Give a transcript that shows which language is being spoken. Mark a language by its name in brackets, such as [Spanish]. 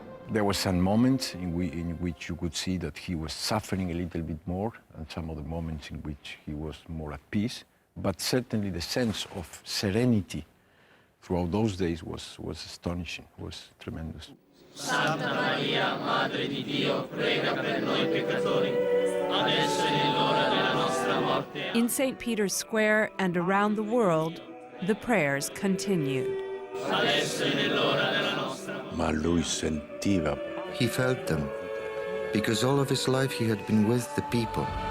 [English] There were some moments in which you could see that he was suffering a little bit more, and some other moments in which he was more at peace. But certainly the sense of serenity throughout those days was astonishing, was tremendous. [Italian] Santa Maria, Madre di Dio, prega per noi peccatori, adesso e nell'ora della nostra morte. [English] In St. Peter's Square and around the world, the prayers continued. [Italian] Adesso e nell'ora della nostra morte. [English] He felt them, because all of his life he had been with the people.